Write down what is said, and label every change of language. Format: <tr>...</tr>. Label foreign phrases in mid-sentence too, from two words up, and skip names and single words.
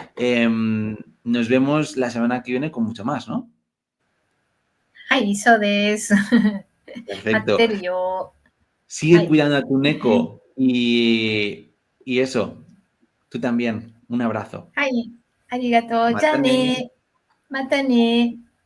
<es>Nos vemos la semana que viene con mucho más, ¿no? ay, eso de eso. Perfecto. Materio. Sigue Ay, cuidando a tu neko y eso, tú también. Un abrazo.</es> <ja>はい、ありがとう。じゃあ Mátane. ね。またね。</ja>